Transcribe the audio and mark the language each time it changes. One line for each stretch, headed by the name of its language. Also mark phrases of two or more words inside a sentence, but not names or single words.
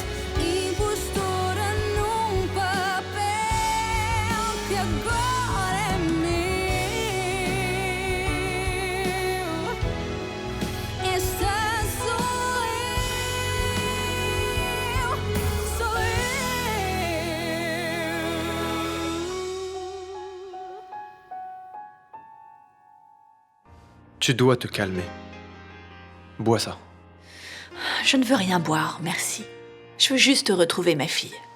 Portuguese: Impostora num papel que agora é meu. Esta sou eu, sou eu.
French: Tu dois te calmer. Bois ça. Je ne veux rien boire, merci. Je veux juste retrouver ma fille.